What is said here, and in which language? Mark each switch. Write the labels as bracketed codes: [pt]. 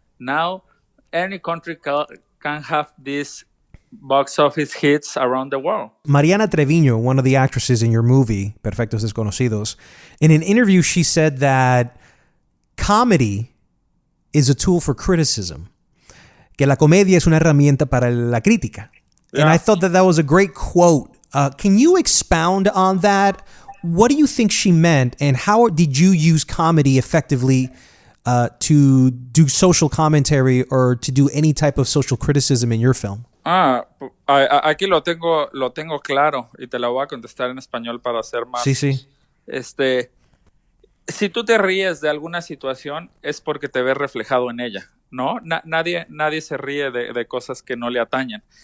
[en] Now, any country can have these box office hits around the world. Mariana Treviño, one of the actresses in your movie, Perfectos Desconocidos, in an interview, she said that comedy is a tool for criticism. [es] Que la comedia es una herramienta para la crítica. [en] Yeah. And I thought that was a great quote. Can you expound on that? What do you think she meant, and how did you use comedy effectively to do social commentary or to do any type of social criticism in your film? [es] Aquí lo tengo claro y te la voy a contestar en español para hacer más. Sí. Si tú te ríes de alguna situación es porque te ves reflejado en ella, ¿no? Nadie se ríe de cosas que no le atañen.